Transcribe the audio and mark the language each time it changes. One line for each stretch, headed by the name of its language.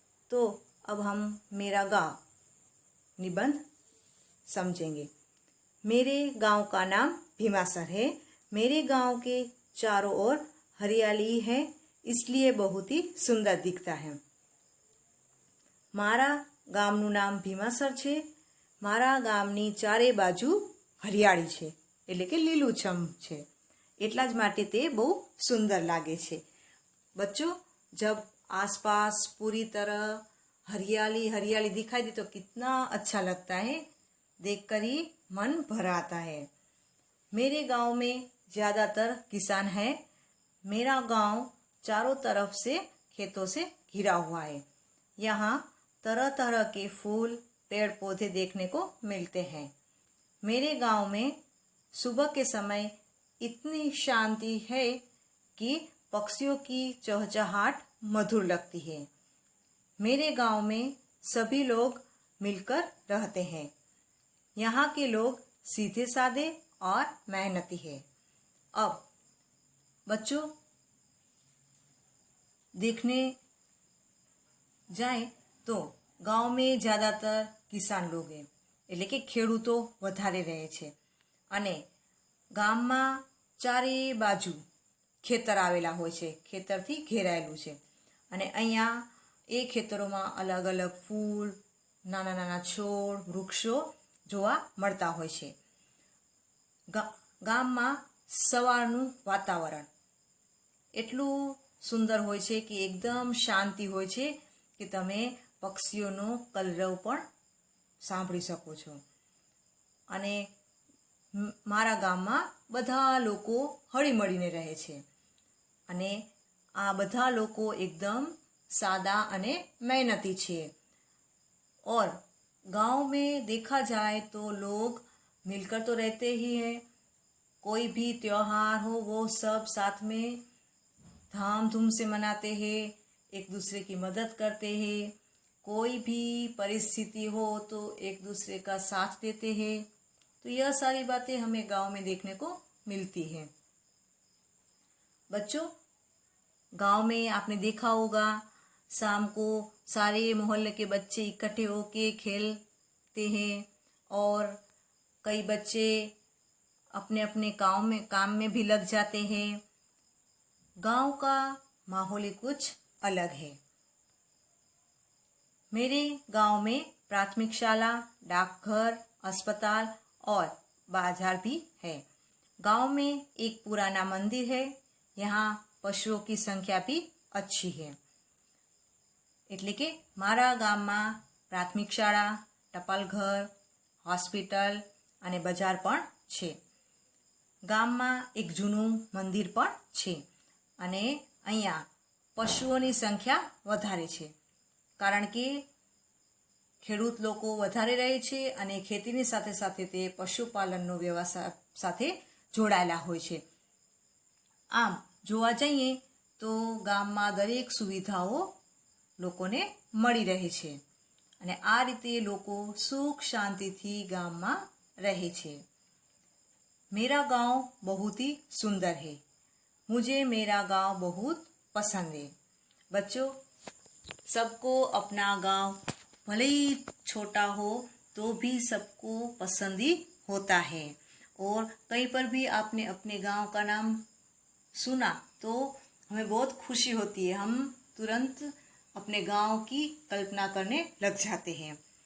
Hindi: तो अब हम मेरा गांव निबंध समझेंगे। मेरे गांव का नाम भीमासर है। मेरे गांव के चारों ओर हरियाली है, इसलिए बहुत ही सुंदर दिखता है।
Gujarati: मारा ગામનું નામ ભીમાસર છે। મારા ગામની ચારે બાજુ હરિયાળી છે, એટલે કે લીલુંછમ છે। એટલા જ માટે તે બહુ સુંદર લાગે છે।
Hindi: बच्चों, जब आसपास पूरी तरह हरियाली हरियाली दिखाई दे तो कितना अच्छा लगता है। देखकर ही मन भर आता है। मेरे गांव में ज़्यादातर किसान है। मेरा गांव चारों तरफ से खेतों से घिरा हुआ है। यहाँ तरह तरह के फूल पेड़ पौधे देखने को मिलते हैं। मेरे गांव में सुबह के समय इतनी शांति है कि पक्षियों की चहचहाट मधुर लगती है। मेरे गांव में सभी लोग मिलकर रहते हैं। यहाँ के लोग सीधे साधे और मेहनती है। अब बच्चों, देखने जाए तो गांव में ज़्यादातर किसान लोग है,
Gujarati: એટલે કે ખેડૂતો વધારે રહે છે અને ગામમાં ચારે બાજુ ખેતર આવેલા હોય છે, ખેતરથી ઘેરાયેલું છે અને અહીંયા એ ખેતરોમાં અલગ અલગ ફૂલ, નાના નાના છોડ, વૃક્ષો જોવા મળતા હોય છે। ગામમાં સવારનું વાતાવરણ એટલું સુંદર હોય છે કે એકદમ શાંતિ હોય છે કે તમે પક્ષીઓનો કલરવ પણ સાંભળી શકો છો। અને મારા ગામમાં બધા લોકો હળીમળીને રહે છે અને આ બધા લોકો
Hindi: एकदम सादा
Gujarati: અને
Hindi: मेहनती
Gujarati: છે।
Hindi: और गांव में देखा जाए तो लोग मिलकर तो रहते ही हैं। कोई भी त्योहार हो वो सब साथ में धाम धूम से मनाते हैं, एक दूसरे की मदद करते हैं। कोई भी परिस्थिति हो तो एक दूसरे का साथ देते हैं। तो यह सारी बातें हमें गांव में देखने को मिलती हैं। बच्चों, गांव में आपने देखा होगा शाम को सारे मोहल्ले के बच्चे इकट्ठे होके खेलते हैं और कई बच्चे अपने अपने काम में भी लग जाते हैं। गांव का माहौल ही कुछ अलग है। मेरे गांव में प्राथमिक शाला, डाकघर, अस्पताल और बाजार भी है। गांव में एक पुराना मंदिर है। यहाँ पशुओं की संख्या भी अच्छी है।
Gujarati: એટલે કે મારા ગામમાં પ્રાથમિક શાળા, ટપાલ ઘર, હોસ્પિટલ અને બજાર પણ છે. ગામમાં એક જૂનું મંદિર પણ છે અને અહીંયા પશુઓની સંખ્યા વધારે છે, કારણ કે ખેડૂત લોકો વધારે રહે છે અને ખેતીની સાથે સાથે તે પશુપાલનનો વ્યવસાય સાથે જોડાયેલા હોય છે. આમ જોવા જઈએ તો ગામમાં દરેક સુવિધાઓ લોકોને મળી રહે છે અને આ રીતે લોકો સુખ શાંતિથી ગામમાં રહે છે.
Hindi: मेरा गांव बहुत ही सुंदर है, मुझे मेरा गांव बहुत पसंद है. बच्चों, सबको अपना गांव भले ही छोटा हो तो भी सबको पसंद ही होता है. और कहीं पर भी आपने अपने गांव का नाम सुना तो हमें बहुत खुशी होती है, हम तुरंत अपने गांव की कल्पना करने लग जाते हैं.